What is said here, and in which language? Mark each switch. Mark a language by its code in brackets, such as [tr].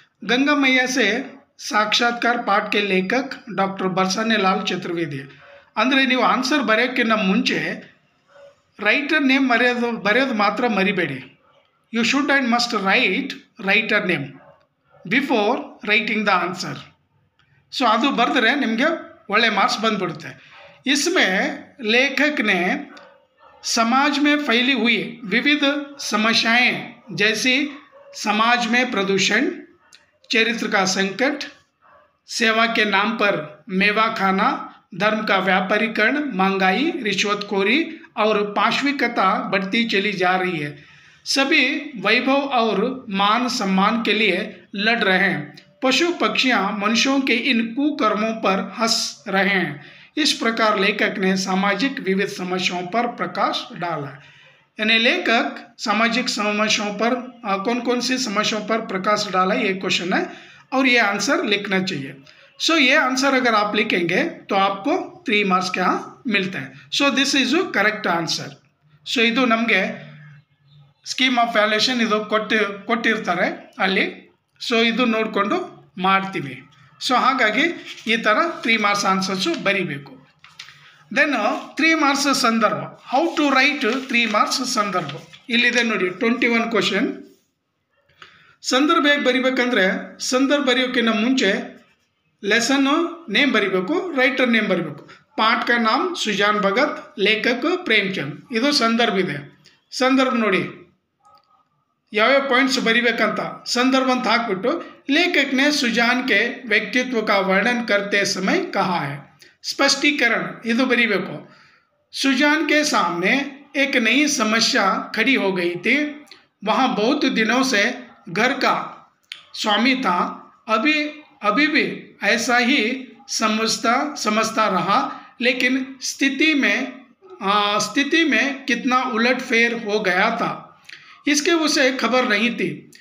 [hi] गंगा मैया से साक्षात्कार पाठ के लेखक डॉक्टर बरसानेलाल चतुर्वेदी. [kn] ಅಂದರೆ ನೀವು ಆನ್ಸರ್ ಬರೆಯೋಕ್ಕಿಂತ ಮುಂಚೆ ರೈಟರ್ ನೇಮ್ ಬರೆಯೋದು ಮಾತ್ರ ಮರಿಬೇಡಿ. [en] You should and must write your name before writing the answer. [kn] So ಅದು ಬರೆದ್ರೆ ನಿಮಗೆ ಒಳ್ಳೆ ಮಾರ್ಕ್ಸ್ ಬಂದ್ಬಿಡುತ್ತೆ. [hi] इसमें लेखक ने समाज में फैली हुई विविध समस्याएं जैसी समाज में प्रदूषण, चरित्र का संकट, सेवा के नाम पर मेवा खाना, धर्म का व्यापारीकरण, महंगाई, रिश्वतखोरी और पाशविकता बढ़ती चली जा रही है. सभी वैभव और मान सम्मान के लिए लड़ रहे हैं. पशु पक्षियां मनुष्यों के इन कुकर्मों पर हंस रहे हैं. इस प्रकार लेखक ने सामाजिक विविध समस्याओं पर प्रकाश डाला. यानी लेखक सामाजिक समस्याओं पर कौन कौन सी समस्याओं पर प्रकाश डाला, ये क्वेश्चन है और ये आंसर लिखना चाहिए. सो ये आंसर अगर आप लिखेंगे तो आपको 3 मार्क्स क्या मिलता है. [en] So this is correct answer. [kn] सो ಇದು ನಮಗೆ ಸ್ಕೀಮ್ ಆಫ್ ವ್ಯಾಲ್ಯೂಯೇಷನ್ ಇದು ಕೊಟ್ಟಿರ್ತಾರೆ ಅಲ್ಲಿ. ಸೊ ಇದು ನೋಡಿಕೊಂಡು ಮಾಡ್ತೀವಿ. ಸೊ ಹಾಗಾಗಿ ಈ ಥರ 3 ಮಾರ್ಕ್ಸ್ ಆನ್ಸರ್ಸು ಬರೀಬೇಕು. ದೆನ್ 3 ಮಾರ್ಕ್ಸ್ ಸಂದರ್ಭ, [en] how to write 3 marks ಸಂದರ್ಭ [kn] ಇಲ್ಲಿದೆ ನೋಡಿ. 21 ಕ್ವಶನ್. ಸಂದರ್ಭ ಹೇಗೆ ಬರಿಬೇಕಂದ್ರೆ ಸಂದರ್ಭ ಬರೆಯೋಕ್ಕಿಂತ ಮುಂಚೆ ಲೆಸನ್ನು ನೇಮ್ ಬರಿಬೇಕು, ರೈಟರ್ ನೇಮ್ ಬರಿಬೇಕು. [hi] ಪಾಠ का नाम सुजान भगत, लेखक प्रेमचंद. [kn] ಇದು ಸಂದರ್ಭ ಇದೆ. ಸಂದರ್ಭ ನೋಡಿ ಯಾವ್ಯಾವ ಪಾಯಿಂಟ್ಸ್ ಬರಿಬೇಕಂತ संदर्भ ಅಂತ ಹಾಕ್ಬಿಟ್ಟು [hi] लेखक ने सुजान के व्यक्तित्व का वर्णन करते समय कहा है. [kn] स्पष्टीकरण ಇದು ಬರಿಬೇಕು. [hi] सुजान के सामने एक नई समस्या खड़ी हो गई थी. वहाँ बहुत दिनों से घर का स्वामी था. अभी भी ऐसा ही समझता रहा, लेकिन स्थिति में कितना उलटफेर हो गया था इसके उसे खबर नहीं थी.